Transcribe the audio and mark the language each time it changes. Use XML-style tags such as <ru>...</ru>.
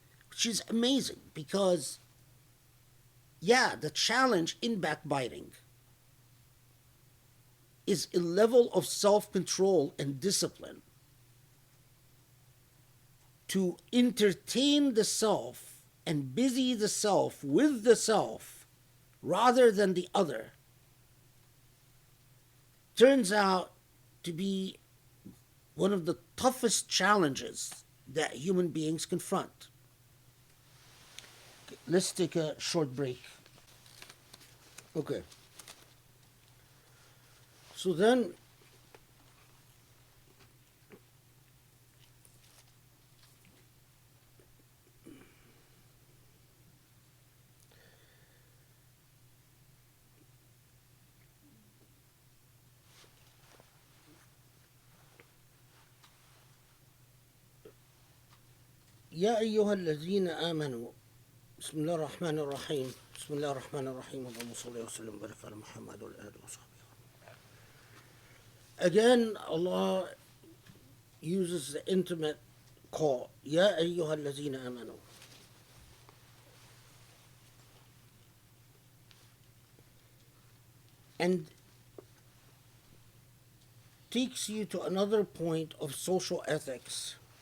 <en>Which is amazing, because, yeah, the challenge in backbiting is a level of self-control and discipline to entertain the self and busy the self with the self rather than the other. Turns out to be one of the toughest challenges that human beings confront. Okay, let's take a short break. Okay. So then,</en> <ar>يا أيها الذين آمنوا بسم الله الرحمن الرحيم بسم الله الرحمن الرحيم اللهم صل وسلم وبارك على محمد وعلى آله وصحبه.</ar> <en>Again, Allah uses the intimate call,</en> <ar>يا أيها الذين آمنوا.</ar> <en>And takes you to another point of social ethics.</en>